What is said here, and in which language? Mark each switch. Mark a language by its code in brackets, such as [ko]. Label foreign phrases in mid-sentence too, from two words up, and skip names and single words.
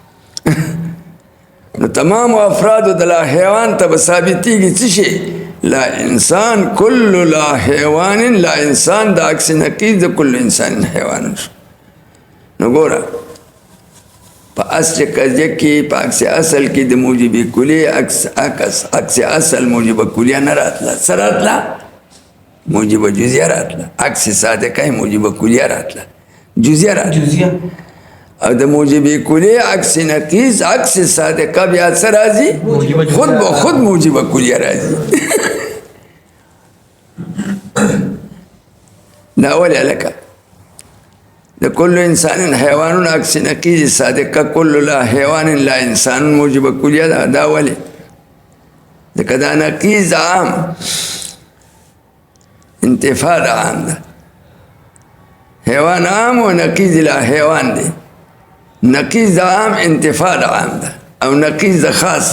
[ps] نو تمام افراد د [ar] لا حیوان [ps] ته به ثابتېږي څه شي [ar] لا انسان کل لا حیوان لا انسان [ps] د عکس نقیض د [ar] کل انسان حیوان [ps] شو نو ګوره په اصل قضیه کې په عکس اصل کې د موجب کلیه عکس اصل موجب کلیه نه راتله څه راتله موجب جزیه راتله، عکس صادقه موجب کلیه راتله، جزیه راتله. جزیه. او د موجب کلیه عکس نقیض عکس صادقه بیا څه راځي؟ خود به خود موجب کلیه راځي. دا ولې هلکه د [ar] کل انسان حیوان [ps] عکس نقیض صادقه [ar] کل لا حیوان لا انسان [ps] موجب کلیه ده. دا ولې؟ ځکه دا نقیض عام انتفاع د عام ده. حیوان عام و نقیض [ar] لا حیوان [ps] دی. نقیض د عام انتفاع د عام ده او نقیض د خاص